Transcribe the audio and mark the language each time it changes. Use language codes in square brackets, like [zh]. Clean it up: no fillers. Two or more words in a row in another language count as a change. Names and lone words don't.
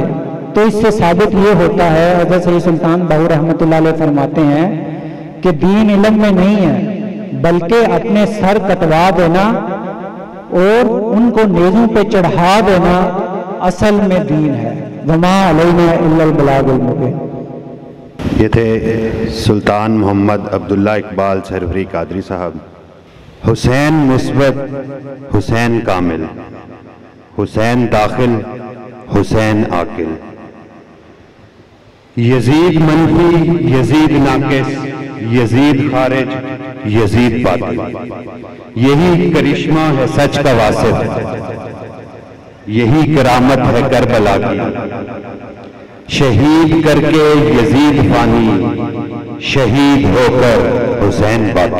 [ur] تو اس سے ثابت یہ ہوتا ہے، حضرت سید سلطان باہو [ar] رحمۃ اللہ علیہ [ur] فرماتے ہیں کہ دین علم میں نہیں ہے بلکہ اپنے سر کٹوا دینا اور ان کو نیزوں پہ چڑھا دینا اصل میں دین ہے۔ [ar] وما علینا الا البلاغ المبین۔ [ur] یہ تھے سلطان محمد عبداللہ اقبال سروری قادری صاحب۔ حسین مثبت، حسین کامل، حسین داخل، حسین عاقل، یزید منفی، یزید ناقص، یزید خارج، یزید باطل، یہی کرشمہ ہے سچ کا واسط۔ یہی کرامت ہے کربلا کی، شہید کر کے یزید فانی، شہید ہو کر حسین باقی۔